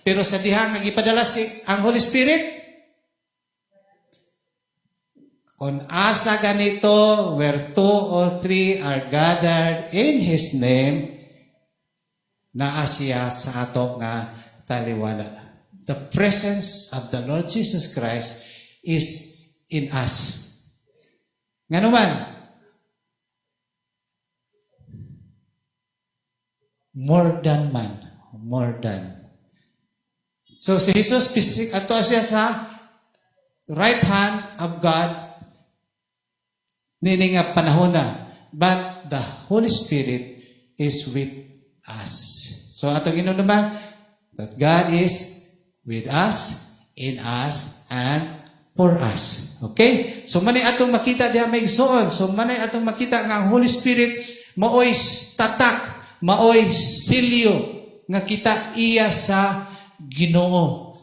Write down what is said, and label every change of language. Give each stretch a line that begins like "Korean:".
Cebuano: Pero sa diha nga gipadala ang Holy Spirit, kung asa ganito,
English: where 2 or 3 are gathered in His name,
Cebuano: naa siya sa ato nga taliwala.
English: The presence of the Lord Jesus Christ is in us. Nga naman, more than man. More than.
Cebuano: So si Jesus, ato siya sa right hand of God, nini nga panahon na.
English: But the Holy Spirit is with us.
Cebuano: So ato ginon naman,
English: that God is with us, in us, and for us.
Cebuano: Okay? So manay atong makita diha may igsoon. So manay atong makita nga ang Holy Spirit maoy tatak, maoy silyo nga kita iya sa Ginoo.